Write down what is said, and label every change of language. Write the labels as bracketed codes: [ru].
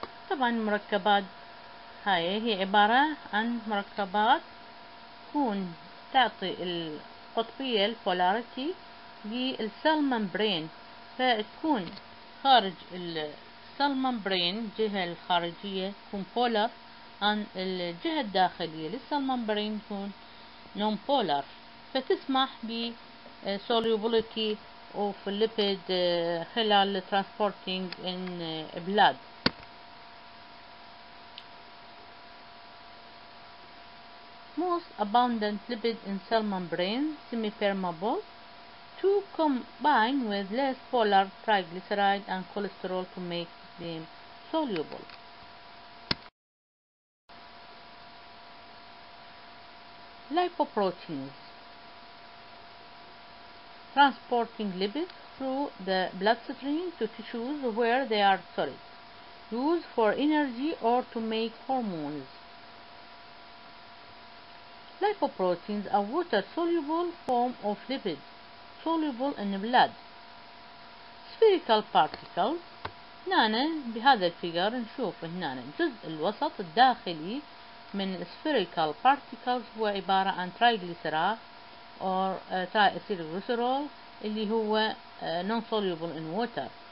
[ar] طبعا المركبات هاي هي عبارة عن مركبات تكون تعطي القطبية البولاريتي للسيل ممبرين، فتكون خارج السيل ممبرين الجهة الخارجية تكون [en] polar [ar] عن الجهة الداخلية للسيل ممبرين تكون [en] non polar، [ar] فتسمح ب [en] solubility of lipid [ar] خلال [en] transporting in blood. Most abundant lipid in cell membrane semi-permeable to combine with less polar triglyceride and cholesterol to make them soluble. Lipoproteins transporting lipids through the bloodstream to tissues where they are stored, used for energy or to make hormones. Lipoproteins are water-soluble form of lipids soluble in blood. Spherical particles. [ar] هنا بهذا الفيجر نشوف هنا الجزء الوسط الداخلي من [en] spherical particles [ar] هو عبارة عن [en] triglyceride or triacylglycerol [ar] اللي هو [en] non-soluble in water.